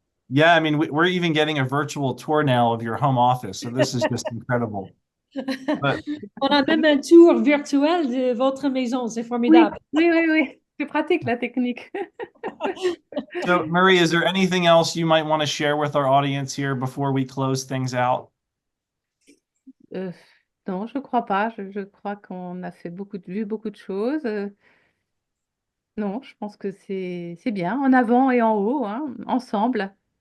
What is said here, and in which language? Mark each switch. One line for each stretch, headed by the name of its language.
English: Yeah, I mean, we're even getting a virtual tour now of your home office, so this is just incredible. But
French: On a même un tour virtuel de votre maison. C'est Oui, formidable. oui. C'est pratique, la technique.
English: so, Marie, is there anything else you might want to share with our audience here before we close things out?
French: Euh, non, je crois pas. Je crois qu'on a fait vu beaucoup de choses. Non, je pense que c'est bien, en avant et en haut, hein, ensemble.